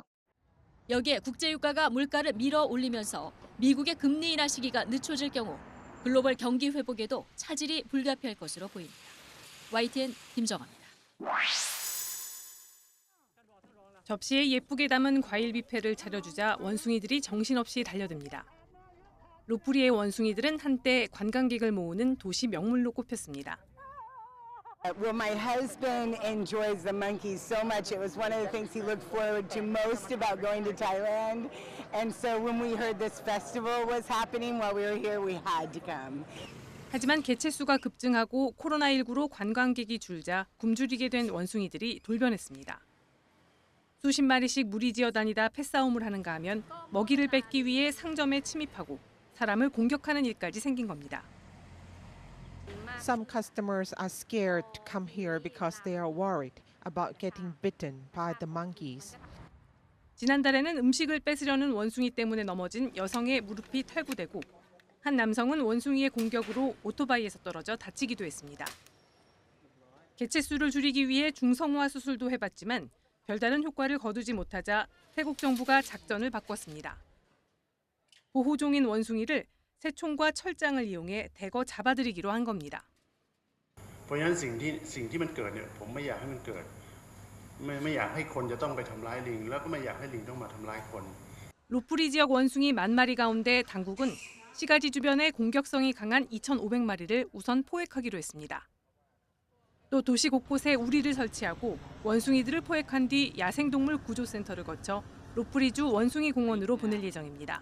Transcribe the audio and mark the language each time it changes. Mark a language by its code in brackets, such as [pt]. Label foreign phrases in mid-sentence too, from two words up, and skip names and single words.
[ko] 여기에 국제유가가 물가를 밀어 올리면서 미국의 금리 인하 시기가 늦춰질 경우 글로벌 경기 회복에도 차질이 불가피할 것으로 보입니다. YTN 김정아입니다. 접시에 예쁘게 담은 과일 뷔페를 차려주자 원숭이들이 정신없이 달려듭니다. 로프리의 원숭이들은 한때 관광객을 모으는 도시 명물로 꼽혔습니다. [en] Well, my husband enjoys the monkeys so much. It was one of the things he looked forward to most about going to Thailand. And so when we heard this festival was happening while we were here, we had to come. [ko] 하지만 개체수가 급증하고 코로나19로 관광객이 줄자 굶주리게 된 원숭이들이 돌변했습니다. 수십 마리씩 무리지어 다니다 패싸움을 하는가 하면 먹이를 뺏기 위해 상점에 침입하고 사람을 공격하는 일까지 생긴 겁니다. [en] Some customers are scared to come here because they are worried about getting bitten by the monkeys. [ko] 지난달에는 음식을 뺏으려는 원숭이 때문에 넘어진 여성의 무릎이 탈구되고 한 남성은 원숭이의 공격으로 오토바이에서 떨어져 다치기도 했습니다. 개체수를 줄이기 위해 중성화 수술도 해봤지만 별다른 효과를 거두지 못하자 태국 정부가 작전을 바꿨습니다. 보호종인 원숭이를 새총과 철장을 이용해 대거 잡아들이기로 한 겁니다. [th] เพราะฉะนั้นสิ่งที่มันเกิดเนี่ยผมไม่อยากให้มันเกิดไม่อยากให้คนจะต้องไปทำร้ายลิงแล้วก็ไม่อยากให้ลิงต้องมาทำร้ายคน [ko] 로프리 지역 원숭이 10,000마리 가운데 당국은 시가지 주변에 공격성이 강한 2,500마리를 우선 포획하기로 했습니다. 또 도시 곳곳에 우리를 설치하고 원숭이들을 포획한 뒤 야생동물 구조센터를 거쳐 로프리주 원숭이 공원으로 보낼 예정입니다.